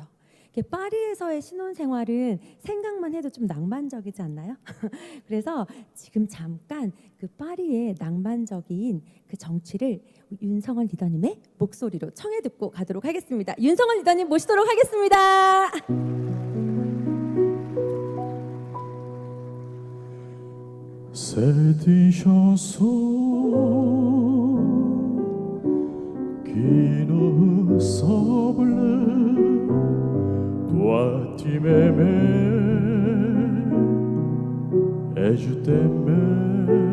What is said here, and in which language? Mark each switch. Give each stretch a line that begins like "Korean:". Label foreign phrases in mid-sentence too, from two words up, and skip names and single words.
Korean: 파리에서의 신혼생활은 생각만 해도 좀 낭만적이지 않나요? 그래서 지금 잠깐 그 파리의 낭만적인 그 정취를 윤성원 리더님의 목소리로 청해 듣고 가도록 하겠습니다. 윤성원 리더님 모시도록 하겠습니다.
French: C'est une chanson qui nous ressemble. Toi tu m'aimais et je t'aimais.